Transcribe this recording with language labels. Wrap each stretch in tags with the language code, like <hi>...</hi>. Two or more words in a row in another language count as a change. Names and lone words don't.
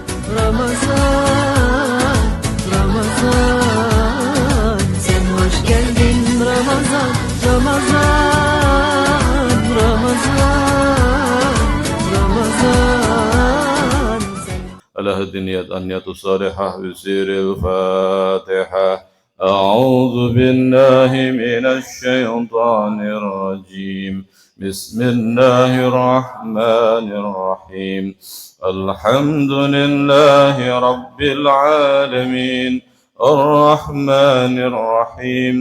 <tr>Ramazan, Ramazan, sen hoş geldin Ramazan, Ramazan, Ramazan, Ramazan.</tr> <ar>على هدي النية الصالحة بسير الفاتحة. أعوذ بالله من الشيطان الرجيم. بسم الله الرحمن الرحيم. الحمد لله رب العالمين الرحمن الرحيم</ar>